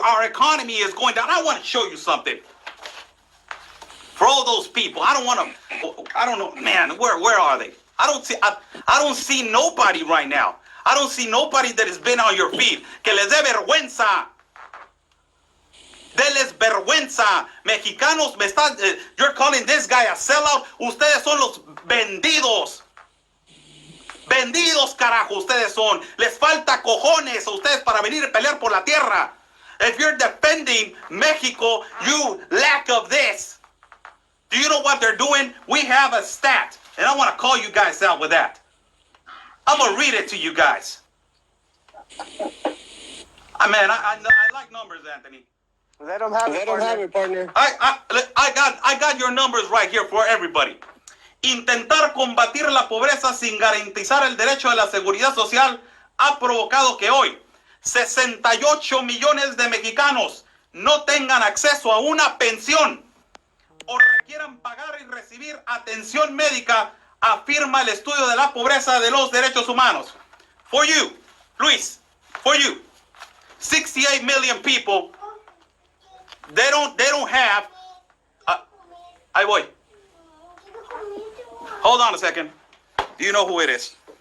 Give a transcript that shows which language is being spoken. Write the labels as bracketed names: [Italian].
[English] Our economy is going down. I want to show you something. For all those people, I don't know, man, where are they? I don't see nobody right now. I don't see nobody that has been on your feet. [Spanish] Que les dé vergüenza. Deles vergüenza. Mexicanos, [English] you're calling this guy a sellout. [Spanish] Ustedes son los vendidos. Vendidos, carajo, ustedes son. Les falta cojones a ustedes para venir a pelear por la tierra. [English] If you're defending Mexico, you lack of this. Do you know what they're doing? We have a stat, and I want to call you guys out with that. I'm going to read it to you guys. I like numbers, Anthony. They don't have it, partner. I got your numbers right here for everybody. [Spanish] Intentar combatir la pobreza sin garantizar el derecho a la seguridad social ha provocado que hoy 68 millones de mexicanos no tengan acceso a una pensión o requieran pagar y recibir atención médica, afirma el estudio de la pobreza de los derechos humanos. [English] For you, Luis, for you, 68 million people, they don't have. [Spanish] Ahí voy. [English] Hold on a second. Do you know who it is?